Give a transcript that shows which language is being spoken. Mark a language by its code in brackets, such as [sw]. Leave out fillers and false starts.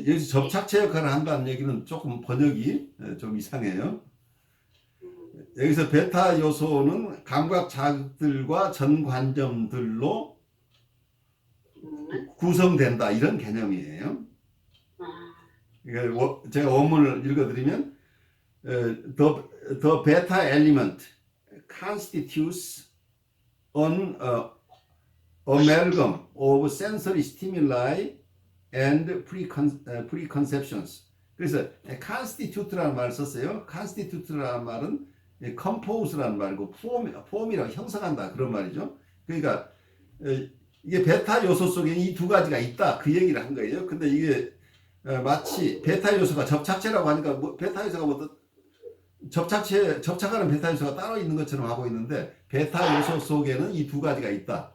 [ko] 여기서 접착체 역할을 한다는 얘기는 조금 번역이 좀 이상해요. 여기서 베타 요소는 감각 자극들과 전관점들로 구성된다. 이런 개념이에요. 제가 원문을 읽어드리면 [en] The beta element constitutes an amalgam of sensory stimuli and preconceptions. [ko] 그래서 constitute라는 말을 썼어요. constitute라는 말은 compose라는 말이고 form이라고 형성한다 그런 말이죠. 그러니까 이게 베타 요소 속에 이 두 가지가 있다 그 얘기를 한 거예요. 근데 이게 마치 베타 요소가 접착체라고 하니까 베타 요소가 접착하는 베타 요소가 따로 있는 것처럼 하고 있는데 베타 요소 속에는 이 두 가지가 있다.